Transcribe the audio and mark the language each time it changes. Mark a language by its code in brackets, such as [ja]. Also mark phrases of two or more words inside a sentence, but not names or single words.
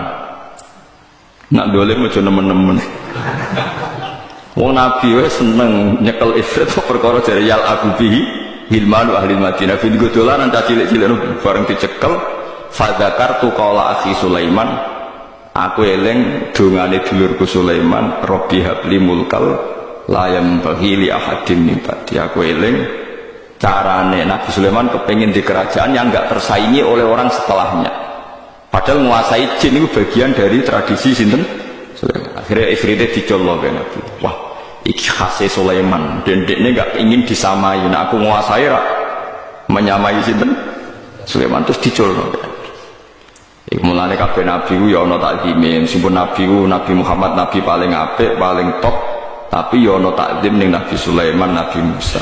[jv] Nak dolim aja nemen-nemen. Wong Nabi wae seneng nyekel Ifrit perkara jare [ar] yal abu bihi hilmanu ahli Madinah. [jv] Bin dolanan cah cilik-cilik bareng dicekel [ar] fadzakartu qala akhi Sulaiman. [jv] Aku eling dongane dulurku Sulaiman, [ar] Rabbi habli mulkal la yambaghi li ahadin min ba'di. [jv] Aku eling carane [id] Nabi Sulaiman kepengin di kerajaan yang enggak tersaingi oleh orang setelahnya. Padahal menguasai jin itu bagian dari tradisi sinten Sulaiman. Akhirnya Ifritnya dicolok kan Nabi. Wah, [jv] iki khase Sulaiman [id] dan dekne gak ingin disamai. [jv] Nah aku nguasai rak menyamai sinten Sulaiman terus diculno. Iku mulane kabeh nabi ku ya ana takzime, meskipun nabi ku Nabi Muhammad nabi paling apik, paling top, tapi ya ana takzim ning Nabi Sulaiman, Nabi Musa.